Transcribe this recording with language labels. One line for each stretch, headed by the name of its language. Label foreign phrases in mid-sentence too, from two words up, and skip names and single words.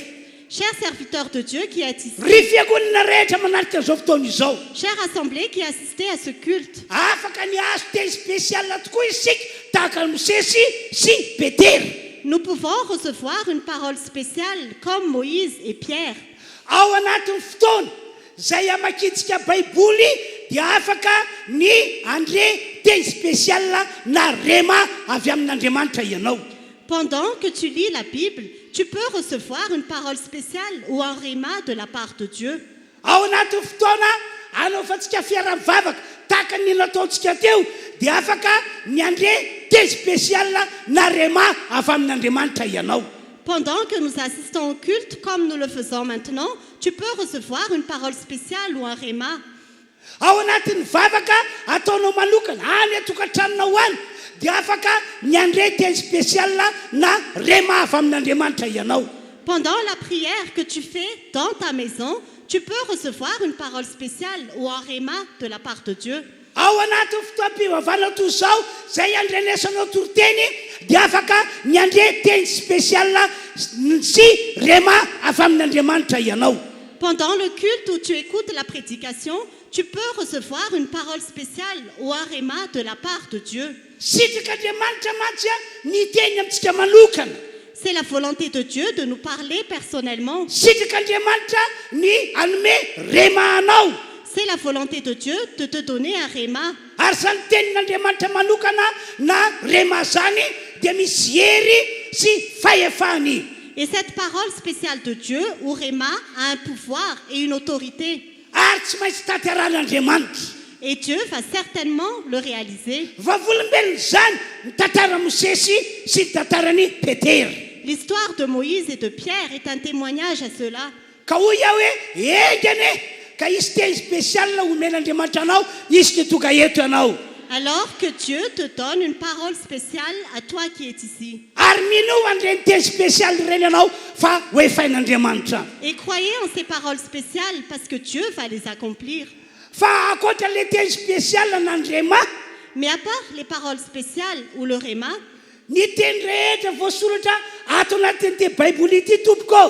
French: Cher serviteur de Dieu qui est ici,
Malagasy: Ry fiangonana rehetra manaraka izao fotoana izao.
French: chère assemblée qui assistait à ce culte,
Malagasy: Afaka ny azo teny spécial tokoa isika tahaka ny Mosesy sy Petera.
French: nous pouvons recevoir une parole spéciale comme Moïse et Pierre.
Malagasy: Ao anatin'ny fotoana zay amakitsika baiboly dia afaka ny andre teny spécial na rema avy amin'Andriamanitra ianao.
French: Pendant que tu lis la Bible, tu peux recevoir une parole spéciale ou un réma de la part de Dieu.
Malagasy: Ao anatin'ny fotoana anaovantsika fiara-mivavaka tahaka ny nataontsika teo dia afaka ny andre teny spécial na rema avy amin'Andriamanitra ianao.
French: Pendant que nous assistons au culte, comme nous le faisons maintenant, tu peux recevoir une parole spéciale ou un réma.
Malagasy: Ao anatin'ny vavaka ataonao manokana any atokantranonao any dia afaka ny andre teny spécial na rema avy amin'Andriamanitra ianao.
French: Pendant la prière que tu fais dans ta maison, tu peux recevoir une parole spéciale ou un réma de la part de Dieu.
Malagasy: Ao anatin'ny fotoam-pivavahana toy izao zay andrenesanao toriteny dia afaka ny andre teny spécial sy rema avy amin'Andriamanitra ianao.
French: Pendant le culte où tu écoutes la prédication, tu peux recevoir une parole spéciale ou un réma de la part de Dieu.
Malagasy: Sitrik'Andriamanitra mantsy ny teny amintsika manokana.
French: C'est la volonté de Dieu de nous parler personnellement.
Malagasy: Sitrik'Andriamanitra ny anome rema anao.
French: C'est la volonté de Dieu de te donner un réma.
Malagasy: Ary zany tenin'Andriamanitra manokana na rema zany dia misy hery sy fahefany.
French: Et cette parole spéciale de Dieu ou réma a un pouvoir et une autorité.
Malagasy: Ary tsy maintsy tantaran'Andriamanitra.
French: Et Dieu va certainement le réaliser.
Malagasy: Vavolombelona zany ny tantara Mosesy sy ny tantarany Petera.
French: L'histoire de Moïse et de Pierre est un témoignage à cela.
Malagasy: Ka hoy aho hoe engane ka isy teny spécial omen'Andriamanitra anao izy ny tonga eto ianao.
French: Alors que Dieu te donne une parole spéciale à toi qui es ici.
Malagasy: Ary mino andreny teny spécial ireny ianao fa hoefain'Andriamanitra.
French: Et croyez en ces paroles spéciales parce que Dieu va les accomplir.
Malagasy: Fa akoatra le teny spécial n'andrema
French: Mais à part les paroles spéciales ou le réma,
Malagasy: ny teny rehetra voasoratra ato anatin'ity baiboly ity tompoko